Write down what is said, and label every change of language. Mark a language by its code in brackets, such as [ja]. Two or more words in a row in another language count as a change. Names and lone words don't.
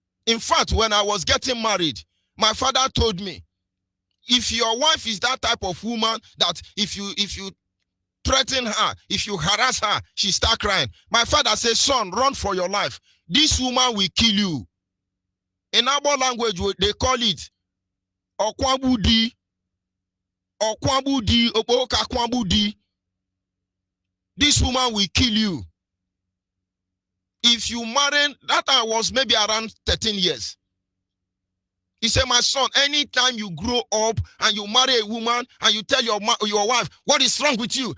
[en] In fact, when I was getting married, my father told me, if your wife is that type of woman that if you threaten her, if you harass her, she start crying. My father says, son, run for your life. This woman will kill you. In our language, they call it okwabudi. Okwabudi, okakwabudi. This woman will kill you. If you marry, that I was maybe around 13 years. He said, my son, anytime you grow up and you marry a woman and you tell your wife, what is wrong with you?